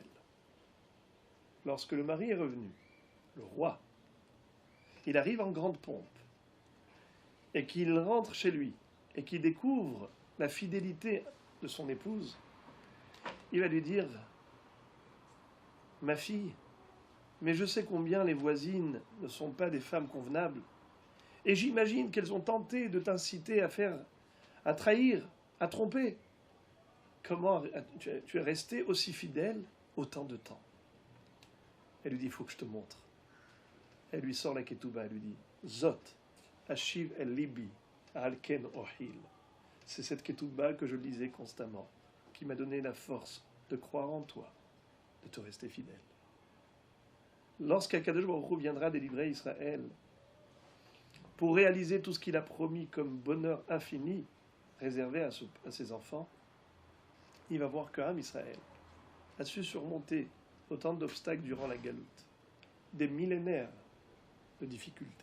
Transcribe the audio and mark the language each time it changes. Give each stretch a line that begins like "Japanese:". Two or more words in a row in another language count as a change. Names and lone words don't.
French: Lorsque le mari est revenu, le roi, il arrive en grande pompe, et qu'il rentre chez lui, et qu'il découvre la fidélité de son épouse, il va lui dire « Ma fille, mais je sais combien les voisines ne sont pas des femmes convenables, et j'imagine qu'elles ont tenté de t'inciter à trahir, à tromper. Comment tu es restée aussi fidèle autant de temps ?» Elle lui dit « Il faut que je te montre. » Elle lui sort la ketouba, elle lui dit « Zot,
Hebrew: אשיב אל לבי, על כן אוחיל.
French: » C'est cette ketouba que je lisais constamment, qui m'a donné la force de croire en toi, de te rester fidèle. Lorsqu'
Hebrew: הקדוש ברוך הוא
French: viendra délivrer Israël, pour réaliser tout ce qu'il a promis comme bonheur infini, réservé à ses enfants, il va voir qu'
Hebrew: עם ישראל
French: a su surmonter autant d'obstacles durant la galoute, des millénaires de difficultés.